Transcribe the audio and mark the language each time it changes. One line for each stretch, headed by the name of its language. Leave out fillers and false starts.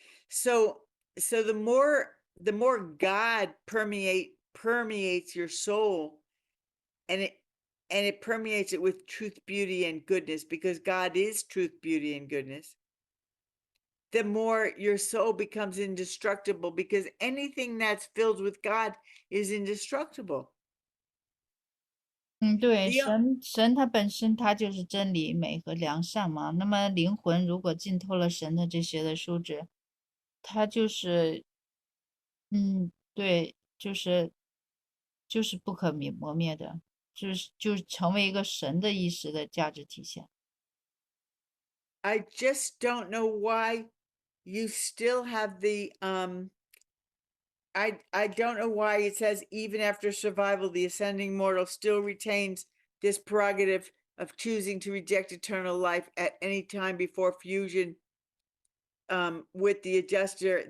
English: So the more God permeates your soul, and it permeates it with truth, beauty, and goodness, because God is truth, beauty, and goodness, the more your soul becomes indestructible, because anything that's filled with God is indestructible.
Chinese: 对，神它本身它就是真理、美和良善嘛。那么灵魂如果浸透了神的这些的素质，它就是，对，就是不可磨灭的，就是成为一个神的意识的价值体现。
English: I just don't know why you still have the I don't know why it says even after survival, the ascending mortal still retains this prerogative of choosing to reject eternal life at any time before fusion with the adjuster.